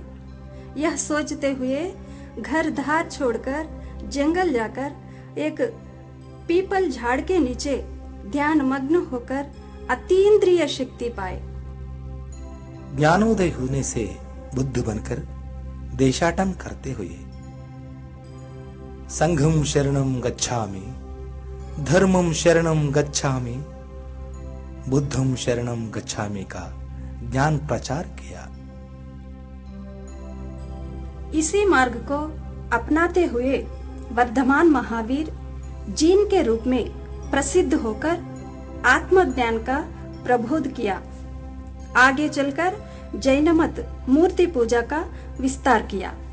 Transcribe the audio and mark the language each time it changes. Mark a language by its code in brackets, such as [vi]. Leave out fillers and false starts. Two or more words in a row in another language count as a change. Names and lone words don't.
[hi] यह सोचते हुए घर धार छोड़कर जंगल जाकर एक पीपल झाड़ के नीचे ध्यान मग्न होकर अतीन्द्रिय शक्ति पाए। ज्ञानोदय होने से बुद्ध बनकर देशाटन करते हुए [pi] संघम शरणम गच्छामि, धर्मम शरणम गच्छामि, बुद्धम शरणम गच्छामि [hi] का ज्ञान प्रचार किया। इसी मार्ग को अपनाते हुए वर्धमान महावीर जीन के रूप में प्रसिद्ध होकर आत्मज्ञान का प्रबोध किया। आगे चलकर जैन मत मूर्ति पूजा का विस्तार किया।